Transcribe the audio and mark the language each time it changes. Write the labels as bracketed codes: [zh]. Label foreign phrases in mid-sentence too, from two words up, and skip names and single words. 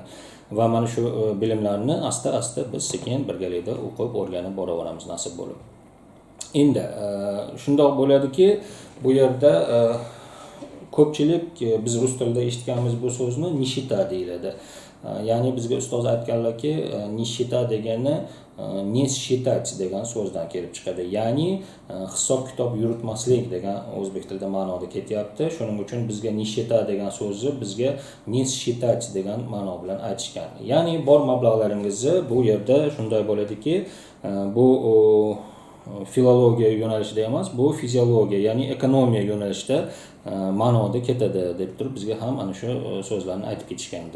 [uz] Va mana shu bilimlarni asta-asta biz sekin birgalikda o'qib, o'rganib boraveramiz nasib bo'lib. Endi shundoq bo'ladiki, bu yerda ko'pchilik biz rus tilida eshitganmiz bu so'zni nishita deyiladi. Ya'ni bizga ustoz aytganlarki, nishita degani [ru] не считать [uz] degan so'zdan kelib chiqadi. Ya'ni hisob-kitob yuritmaslik degan o'zbek tilida ma'noda ketyapti. Shuning uchun bizga nishita degan so'zni bizga [ru] не считать [uz] degan ma'no bilan aytishgan. Ya'ni bor mablag'laringizni bu yerda shunday bo'ladiki, bu filologiya yo'nalishida emas, bu fiziologiya, ya'ni ekonomiya yo'nalishida ma'noda ketadi deb turib bizga ham ana shu so'zlarni aytib ketishgandi.